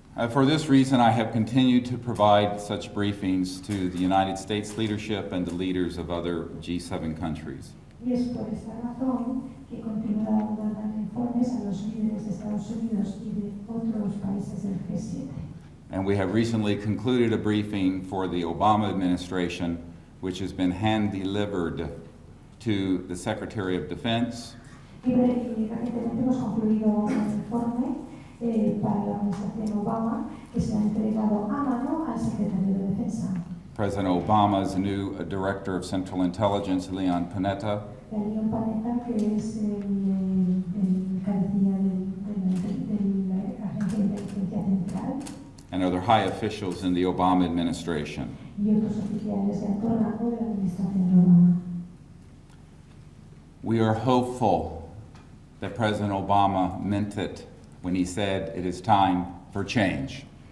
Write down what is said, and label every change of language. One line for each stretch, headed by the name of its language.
English: For this reason, I have continued to provide such briefings to the United States leadership and the leaders of other G7 countries.
Spanish: Y es por esta razón que continúa dando informes a los líderes de Estados Unidos y de otros países del G7.
English: And we have recently concluded a briefing for the Obama administration, which has been hand-delivered to the Secretary of Defense,
Spanish: Y recientemente hemos concluido un informe para la administración Obama que se ha entregado a mano al secretario de Defensa.
English: President Obama's new Director of Central Intelligence, Leon Panetta,
Spanish: Leon Panetta, que es el cabecilla de la Agencia de Inteligencia Central,
English: and other high officials in the Obama administration.
Spanish: y otros oficiales de alto rango de la administración de Obama.
English: We are hopeful that President Obama meant it when he said it is time for change.